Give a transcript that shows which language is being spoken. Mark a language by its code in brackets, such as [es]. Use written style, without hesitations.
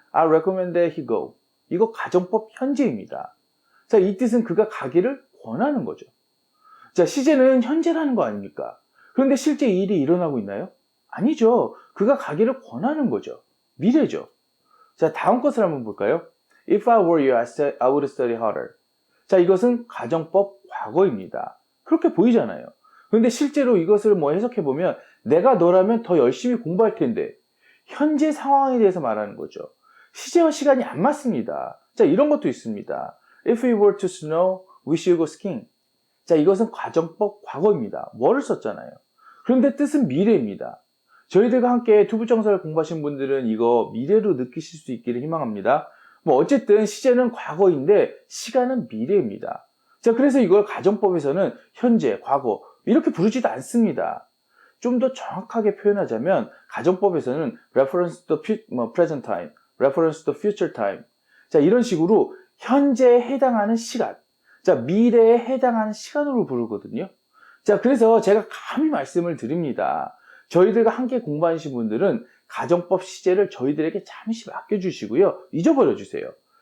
[en] I recommend that he go. [ko] 이거 가정법 현재입니다. 자, 이 뜻은 그가 가기를 권하는 거죠. 자, 시제는 현재라는 거 아닙니까? 그런데 실제 이 일이 일어나고 있나요? 아니죠. 그가 가기를 권하는 거죠. 미래죠. 자, 다음 것을 한번 볼까요? [en] If I were you, I would study harder. [ko] 자, 이것은 가정법 과거입니다. 그렇게 보이잖아요. 그런데 실제로 이것을 해석해보면 내가 너라면 더 열심히 공부할 텐데 현재 상황에 대해서 말하는 거죠. 시제와 시간이 안 맞습니다. 자, 이런 것도 있습니다. [en] If it were to snow, we should go skiing. [ko] 자, 이것은 가정법 과거입니다. 뭐를 썼잖아요. 그런데 뜻은 미래입니다. 저희들과 함께 투부정사를 공부하신 분들은 이거 미래로 느끼실 수 있기를 희망합니다. 어쨌든 시제는 과거인데 시간은 미래입니다. 자, 그래서 이걸 가정법에서는 현재, 과거 이렇게 부르지도 않습니다. 좀 더 정확하게 표현하자면 가정법에서는 [en] reference to present time, reference to future time. [ko] 자, 이런 식으로 현재에 해당하는 시간, 자, 미래에 해당하는 시간으로 부르거든요. 자, 그래서 제가 감히 말씀을 드립니다. 저희들과 함께 공부하신 분들은 가정법 시제를 저희들에게 잠시 맡겨주시고요. 잊어버려 주세요.